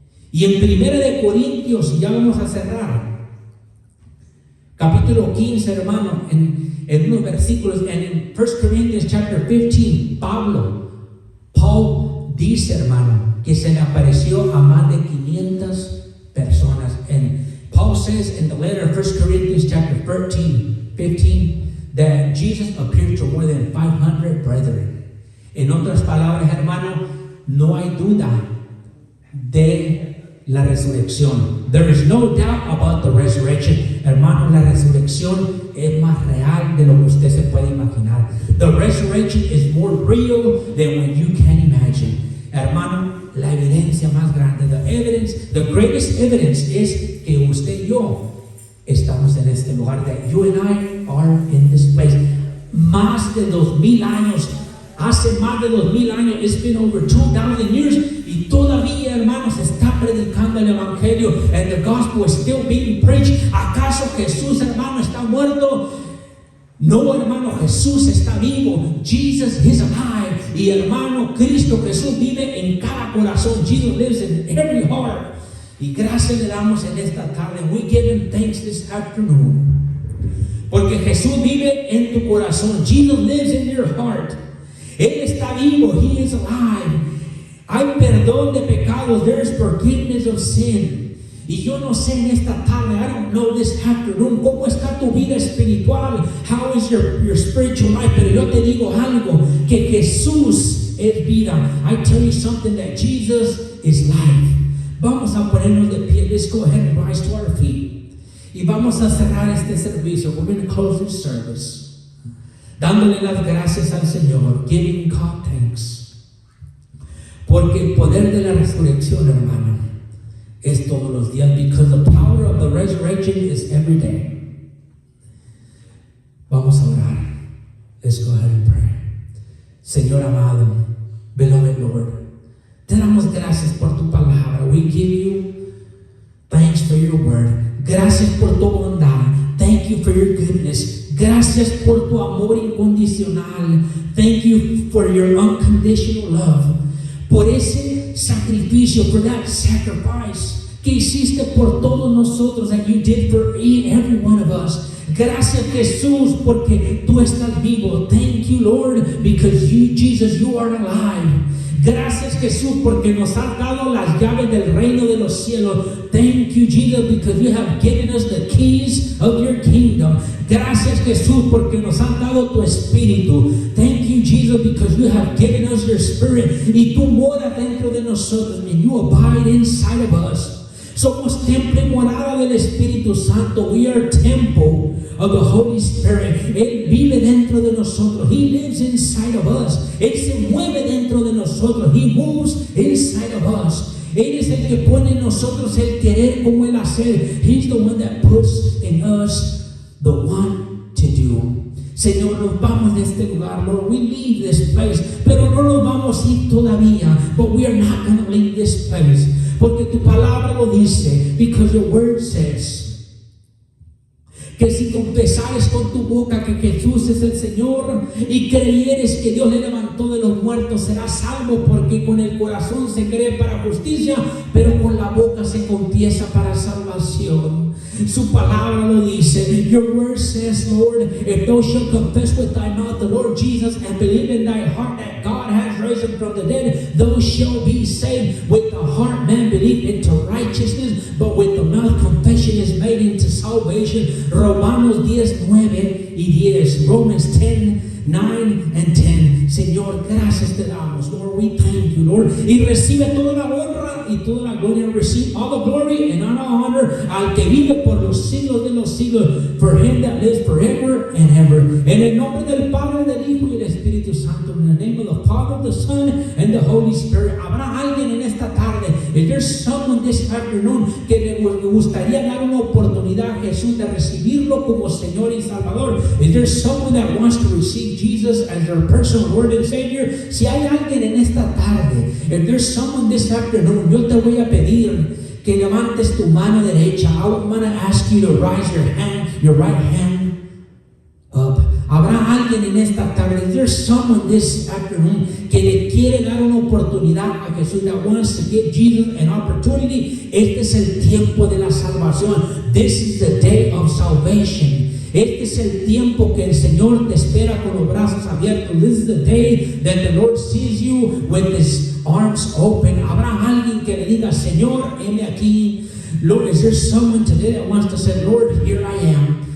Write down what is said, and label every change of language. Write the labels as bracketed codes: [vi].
[es] Y en 1 de Corintios, y ya vamos a cerrar, capítulo 15, hermano, en unos versículos, [en] and in 1 Corinthians chapter 15, [es] Paul dice, hermano, que se le apareció a más de 500 personas. [en] And Paul says in the letter of 1 Corinthians chapter 15, that Jesus appeared to more than 500 brethren. [es] En otras palabras, hermano, no hay duda de la resurrección. [en] There is no doubt about the resurrection. [es] Hermano, la resurrección es más real de lo que usted se puede imaginar. [en] The resurrection is more real than what you can imagine. [es] Hermano, la evidencia más grande, [en] the greatest evidence [es] es que usted y yo estamos en este lugar, [en] that you and I are in this place. [es] Más de 2000 años, hace más de 2000 años, [en] it's been over 2000 years, [es] y todavía, hermanos, se está predicando el evangelio, [en] and the gospel is still being preached. [es] ¿Acaso Jesús, hermano, está muerto? No, hermano, Jesús está vivo. [en] Jesus is alive. [es] Y hermano, Cristo Jesús vive en cada corazón. [en] Jesus lives in every heart. [es] Y gracias le damos en esta tarde. [en] We give him thanks this afternoon. [es] Porque Jesús vive en tu corazón. [en] Jesus lives in your heart. [es] Él está vivo. [en] He is alive. [es] Hay perdón de pecados. [en] There is forgiveness of sin. [es] Y yo no sé en esta tarde, [en] I don't know this afternoon, [es] cómo está tu vida espiritual. [en] How is your spiritual life? [es] Pero yo te digo algo, que Jesús es vida. [en] I tell you something, that Jesus is life. [es] Vamos a ponernos de pie. [en] Let's go ahead and rise to our feet. [es] Y vamos a cerrar este servicio. [en] We're going to close this service [es] dándole las gracias al Señor, [en] giving God thanks. [es] Porque el poder de la resurrección, hermano, es todos los días, [en] because the power of the resurrection is every day. [es] Vamos a orar. [en] Let's go ahead and pray. [es] Señor amado, [en] beloved Lord, [es] te damos gracias por tu palabra. [en] We give you thanks for your word. [es] Gracias por tu bondad. [en] Thank you for your goodness. [es] Gracias por tu amor incondicional. [en] Thank you for your unconditional love. [es] Por ese sacrificio, [en] for that sacrifice [es] que hiciste por todos nosotros, [en] that you did for every one of us. [es] Gracias, Jesús, porque tú estás vivo. [en] Thank you, Lord, because you, Jesus, you are alive. [es] Gracias, Jesús, porque nos has dado las llaves del reino de los cielos. [en] Thank you, Jesus, because you have given us the keys of your kingdom. [es] Gracias, Jesús, porque nos has dado tu espíritu. [en] Thank you, Jesus, because you have given us your spirit. [es] Y tú moras dentro de nosotros, [en] and you abide inside of us. [es] Somos templo y morada del Espíritu Santo. [en] We are temple of the Holy Spirit. [es] Él vive dentro de nosotros. [en] He lives inside of us. [es] Él se mueve dentro de nosotros. [en] He moves inside of us. [es] Él es el que pone en nosotros el querer como el hacer. [en] He's the one that puts in us the want to do. [es] Señor, nos vamos de este lugar, Lord. [en] We leave this place, [es] pero no nos vamos a ir todavía. [en] But we are not going to leave this place. [es] Porque tu palabra lo dice, [en] because your word says [es] que si confesares con tu boca que Jesús es el Señor y creyeres que Dios le levantó de los muertos, serás salvo, porque con el corazón se cree para justicia, pero con la boca se confiesa para salvación. Su palabra lo dice. [en] Your word says, Lord, if thou shalt confess with thy mouth the Lord Jesus and believe in thy heart that God has raised him from the dead, thou shalt be saved. With the heart man believe into righteousness, but with the mouth confession is made into salvation. [es] Romanos 10, 9 y 10. [en] Romans 10, 9 and 10. [es] Señor, gracias te damos. [en] Lord, we thank you, Lord. [es] Y recibe toda la honra y toda la gloria. [en] Receive all the glory and all the honor [es] al que vive por los siglos de los siglos. [en] For him that lives forever and ever. [es] En el nombre del Padre, del Hijo y del Espíritu Espíritu Santo. [en] In the name of the Father, the Son, and the Holy Spirit. [es] Habrá alguien en esta tarde. [en] If there's someone this afternoon [es] que le gustaría dar una oportunidad a Jesús de recibirlo como Señor y Salvador. [en] If there's someone that wants to receive Jesus as their personal Lord and Savior. [es] Si hay alguien en esta tarde. [en] If there's someone this afternoon, [es] yo te voy a pedir que levantes tu mano derecha. [en] I want to ask you to raise your right hand up. [es] Habrá alguien en esta tarde. [en] If there's someone this afternoon [es] que le quiere dar una oportunidad a Jesús, [en] that wants to give Jesus an opportunity. [es] Este es el tiempo de la salvación. [en] This is the day of salvation. [es] Este es el tiempo que el Señor te espera con los brazos abiertos. [en] This is the day that the Lord sees you with His arms open. [es] Habrá alguien que le diga, Señor, heme aquí. [en] Lord, is there someone today that wants to say, Lord, here I am?